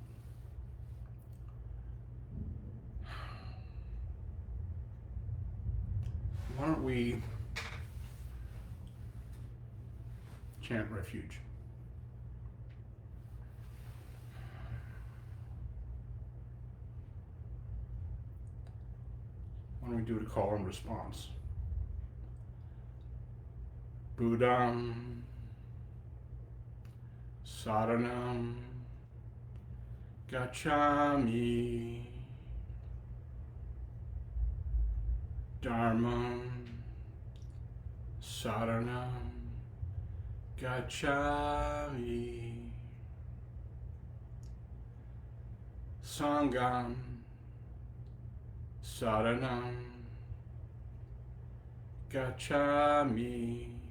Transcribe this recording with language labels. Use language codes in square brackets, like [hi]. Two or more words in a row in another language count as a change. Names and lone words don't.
[en] Why don't we chant refuge? Why don't we do a call and response? [pi] Buddham Saranam Gacchami Dharmam Saranam Gacchami Sangam Saranam Gacchami